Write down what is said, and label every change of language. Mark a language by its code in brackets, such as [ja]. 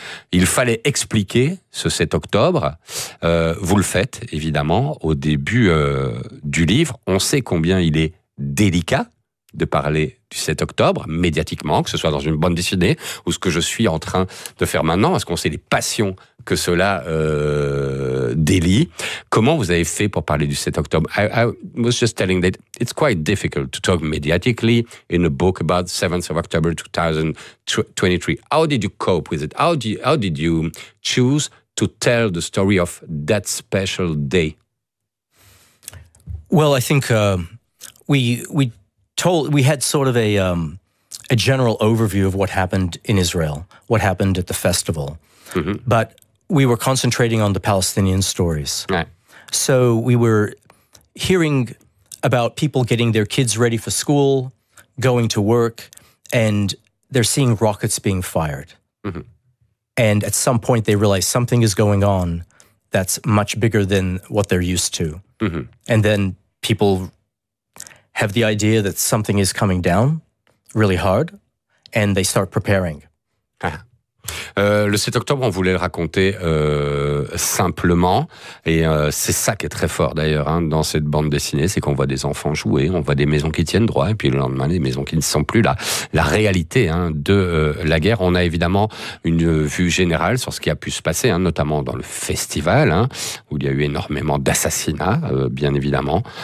[fr] Il fallait expliquer ce 7 octobre, vous le faites évidemment au début du livre, on sait combien il est délicat de parler du 7 octobre médiatiquement, que ce soit dans une bande dessinée ou ce que je suis en train de faire maintenant, parce qu'on sait les passions que cela délie. Comment vous avez fait pour parler du 7 octobre? [en] I was just telling that it's quite difficult to talk mediatically in a book about the 7th of October 2023. How did you cope with it? How did you choose to tell the story of that special day? Well, I think we had sort of a general overview of what happened in Israel, what happened at the festival. Mm-hmm. But we were concentrating on the Palestinian stories. Right. So we were hearing about people getting their kids ready for school, going to work, and they're seeing rockets being fired. Mm-hmm. And at some point they realize something is going on that's much bigger than what they're used to. Mm-hmm. And then people have the idea that something is coming down really hard, and they start preparing. Ah. [fr] Le 7 octobre, on voulait le raconter simplement, et c'est ça qui est très fort d'ailleurs hein, dans cette bande dessinée, c'est qu'on voit des enfants jouer, on voit des maisons qui tiennent droit, et puis le lendemain, des maisons qui ne sont plus là. La réalité hein, de la guerre, on a évidemment une vue générale sur ce qui a pu se passer, hein, notamment dans le festival, hein, où il y a eu énormément d'assassinats, bien évidemment.